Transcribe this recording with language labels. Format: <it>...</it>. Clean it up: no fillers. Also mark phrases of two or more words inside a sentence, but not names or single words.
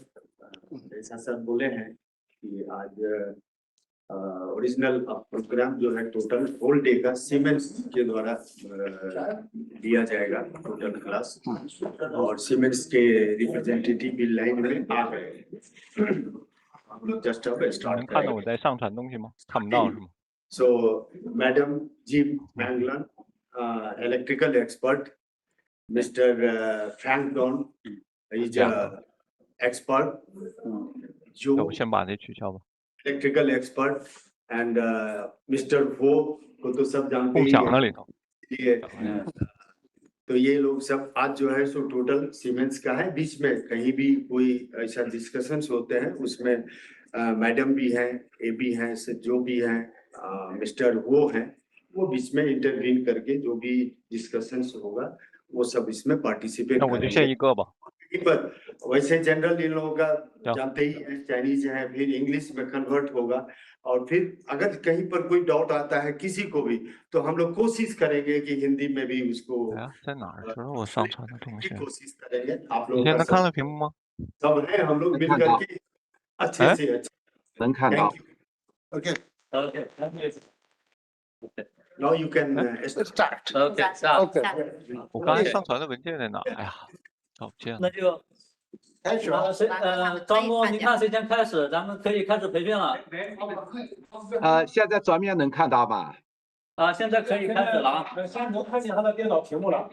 <hi>जैसा सर बोले हैं कि आज</hi> <en>original program</en> <hi>जो है</hi> <en>total whole day</en> <hi>का सीमेंस के द्वारा दिया जाएगा</hi> <en>total class,</en> <hi>और सीमेंस के रिप्रेजेंटेटिव भी लाइन में आ गए। हम लोग जस्ट अब स्टार्ट करेंगे।</hi> <zh>看到我在上传东西吗？看不到是吗？</zh> <en>So Madam Jeep Manglan, electrical expert, Mr. Frank Don is expert.</en> <zh>我先把这取消吧。</zh> <en>Electrical expert and Mr.</en> <hi>Ho को तो सब जानते ही हैं।</hi> <zh>共享那里头。</zh> <hi>तो ये लोग सब आज जो है सो टोटल सीमेंस का है। बीच में कहीं भी कोई ऐसा डिस्कशंस होते हैं उसमें मैडम भी हैं, AB हैं, जो भी हैं, मिस्टर वो हैं, वो बीच में इंटरवीन करके जो भी डिस्कशंस होगा वो सब इसमें पार्टिसिपेट करेंगे। वैसे जनरल इन लोगों का जानते ही हैं, चाइनीज है, फिर इंग्लिश में कन्वर्ट होगा, और फिर अगर कहीं पर कोई डाउट आता है किसी को भी तो हम लोग कोशिश करेंगे कि हिंदी में भी उसको कोशिश करेंगे। आप लोगों का सब है, हम लोग मिल करके अच्छे से अच्छा</hi> <zh>能看到。</zh> <en>Okay. Now you can start. Okay.</en> <zh>我刚才上传的文件在哪？哎呀，找不见了。那就开始吧。招募，你看谁先开始，咱们可以开始培训了。现在桌面能看到吧？现在可以开始了啊。先能看见他的电脑屏幕了。</zh>